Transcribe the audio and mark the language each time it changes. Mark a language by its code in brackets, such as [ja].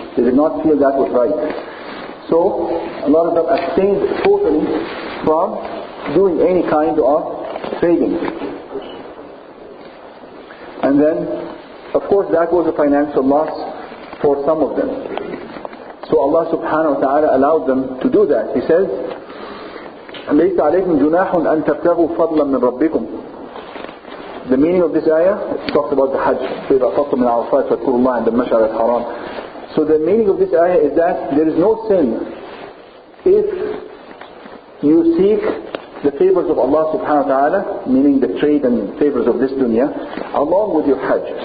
[en] They did not feel that was right. So a lot of them abstained totally from doing any kind of trading. And then, of course, that was a financial loss for some of them. So Allah subhanahu wa ta'ala allowed them to do that. He says, [ar] لَيْسَ عَلَيْكُمْ جُنَاحٌ أَن تَبْتَغُوا فَضْلًا مِنْ رَبِّكُمْ. [en] The meaning of this ayah, it talks about the Hajj. [ar] فَإِذَا أَفَضْتُم مِنْ عَرَفَاتٍ فَاذْكُرُوا اللَّهَ عِنْدَ الْمَشْعَرِ الْحَرَامِ. [en] So the meaning of this ayah is that there is no sin if you seek the favors of Allah subhanahu wa ta'ala, meaning the trade and favors of this dunya, along with your Hajj.